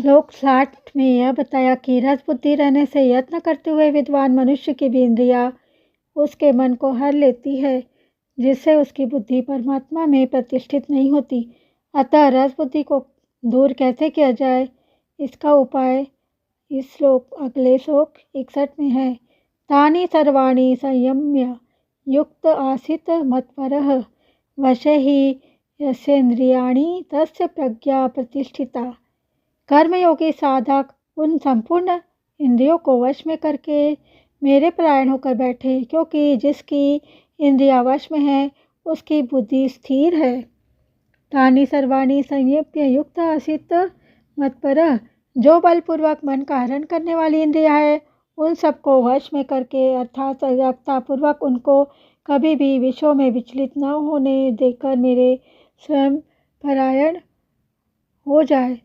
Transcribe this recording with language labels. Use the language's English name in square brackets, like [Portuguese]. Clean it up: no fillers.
[Hindi] श्लोक 60 में यह बताया कि रस बुद्धि रहने से यत्न करते हुए विद्वान मनुष्य की भी इंद्रिया उसके मन को हर लेती है, जिससे उसकी बुद्धि परमात्मा में प्रतिष्ठित नहीं होती। अतः रस बुद्धि को दूर कैसे किया जाए, इसका उपाय इस श्लोक अगले श्लोक 61 में है। [Sanskrit] तानि सर्वाणि संयम्य युक्त आसीत मत्परः वशे ही यस्येन्द्रियाणि तस्य प्रज्ञा प्रतिष्ठिता। [Hindi] कर्मयोगी साधक उन संपूर्ण इंद्रियों को वश में करके मेरे परायण होकर बैठे, क्योंकि जिसकी इंद्रिया वश में है उसकी बुद्धि स्थिर है। [Sanskrit] तानि सर्वाणि संयम्य युक्त आसीत मत्परः, [Hindi] जो बलपूर्वक मन का हरण करने वाली इंद्रिया है, उन सबको वश में करके अर्थात सजगता पूर्वक उनको कभी भी विषयों में विचलित न होने देकर मेरे स्वयं परायण हो जाए।